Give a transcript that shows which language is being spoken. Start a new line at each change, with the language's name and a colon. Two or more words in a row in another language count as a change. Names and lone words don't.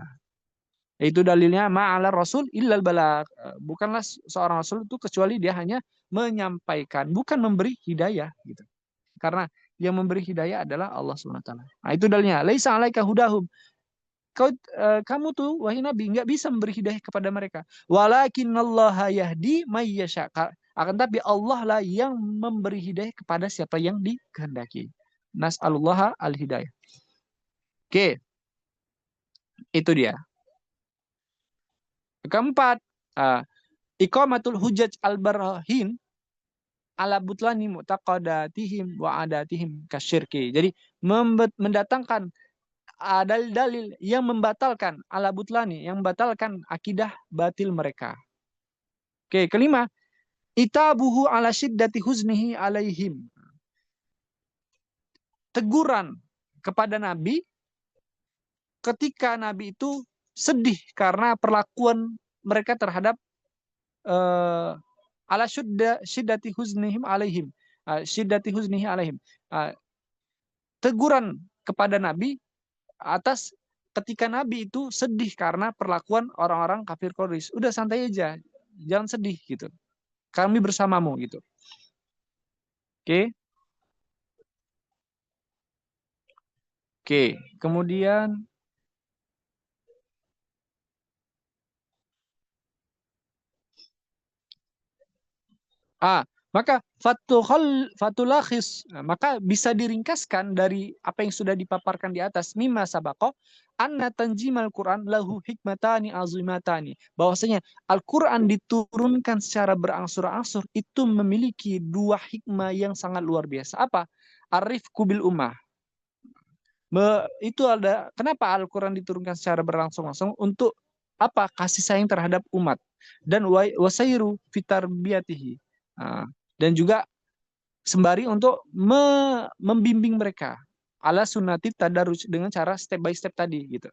Indonesian: Itu dalilnya
Arabic: ما على الرسول إلا البلاغ.
Indonesian: Bukanlah seorang rasul itu kecuali dia hanya menyampaikan, bukan memberi hidayah gitu. Karena yang memberi hidayah adalah Allah
Arabic: سبحانه وتعالى.
Indonesian: Itu dalilnya.
Arabic: ليس عليك هداهم.
Indonesian: Kamu tuh wahai Nabi nggak bisa memberi hidayah kepada mereka.
Arabic: ولكن الله يهدي من يشاء.
Indonesian: Akan tapi Allah lah yang memberi hidayah kepada siapa yang dikehendaki.
Arabic: نسأل الله الهداية.
Indonesian: Oke. Itu dia. Keempat,
Arabic: إقامة الحجج البراهين على بطلان معتقداتهم وعاداتهم كالشرك.
Indonesian: Jadi mendatangkan dalil-dalil yang membatalkan
Arabic: على بطلان,
Indonesian: yang membatalkan akidah batil mereka. Oke, kelima,
Arabic: عتابه على شدة حزنه عليهم.
Indonesian: Teguran kepada Nabi ketika Nabi itu sedih karena perlakuan mereka terhadap
Arabic: على شدة حزنهم عليهم. شدة حزنه عليهم.
Indonesian: Teguran kepada Nabi atas ketika Nabi itu sedih karena perlakuan orang-orang kafir Quraisy. Udah santai aja, jangan sedih gitu. Kami bersamamu gitu. Oke. Oke, kemudian maka fatulakhis, maka bisa diringkaskan dari apa yang sudah dipaparkan di atas
Arabic: مما سبق أن تنجيم القرآن له حكمتان عظيمتان,
Indonesian: bahwasanya Al-Quran diturunkan secara berangsur-angsur itu memiliki dua hikmah yang sangat luar biasa. Apa?
Arabic: الرفق بالأمة.
Indonesian: Itu ada kenapa Al-Quran diturunkan secara berangsur-angsur, untuk apa? Kasih sayang terhadap umat, dan
Arabic: والسير في تربيته,
Indonesian: dan juga sembari untuk membimbing mereka
Arabic: على سنة التدرج,
Indonesian: dengan cara
English: step by step
Indonesian: tadi gitu.